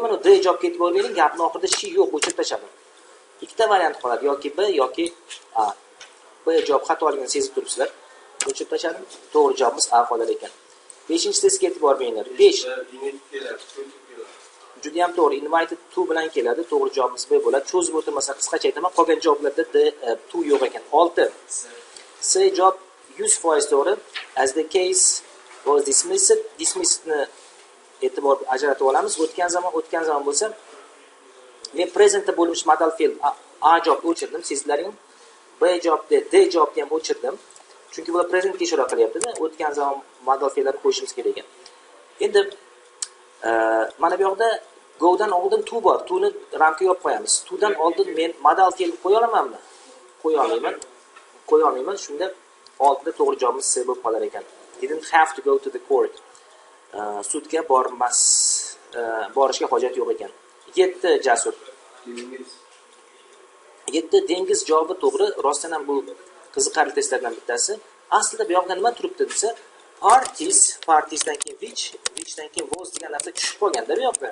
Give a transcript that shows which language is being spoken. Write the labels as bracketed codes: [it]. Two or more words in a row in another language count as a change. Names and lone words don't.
[uz] Mana D javobga e'tibor bering, gapning oxirida she yo'q, o'chirib tashladim. Ikkita variant qoladi, yoki B yoki A. B javob xatoligini sezib turibsizlar. O'chirib tashladim. To'g'ri javobimiz A qolar ekan. 5-testga e'tibor beringlar. 5 juda ham to'g'ri. [en] Invited to [uz] bilan keladi. To'g'ri javobimiz B bo'ladi. Cho'zib o'tirmasa qisqacha aytaman, qolgan javoblarda D to yo'q ekan. 6 C javob 100% to'g'ri. [en] As the case was dismissed [uz] ni e'tibor ajratib olamiz. O'tgan zaman bo'lsa, men presentda bo'lmish modal fe'l A javobni o'chirdim, sizlaring. B javobni, D javobni ham o'chirdim. Chunki bular presentga ishora qilyapti-da. O'tgan zaman modal fe'llarni qo'yishimiz kerak ekan. Endi mana bu yoqda go dan oldin to bor. To ni ramka yopib qo'yamiz. To dan oldin men modal fe'l qo'ya olamanmi? Qo'ya olmayman. Shunda oldida to'g'ri javobimiz C bo'lib qolar ekan. [en] Didn't have to go to the court. [uz] Sudga borishga hojat yo'q ekan. 7 Jasur. 7 dengiz javobi to'g'ri. Rostdan ham bu qiziqarli testlardan bittasi. Aslida bu yoqda nima turibdi desa, parties dan keyin whichdan keyin was degan narsa tushib qolganda bu yoqda.